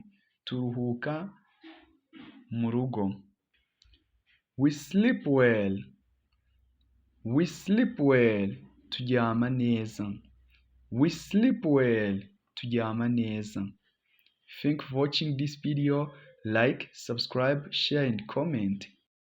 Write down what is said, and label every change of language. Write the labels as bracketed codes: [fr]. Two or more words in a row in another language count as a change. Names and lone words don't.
[rw] Turuhuka mu rugo. [en] We sleep well. We sleep well. [rw] Turyama neza. [en] We sleep well. [rw] Turyama neza. [en] Thank you for watching this video. Like, subscribe, share and comment.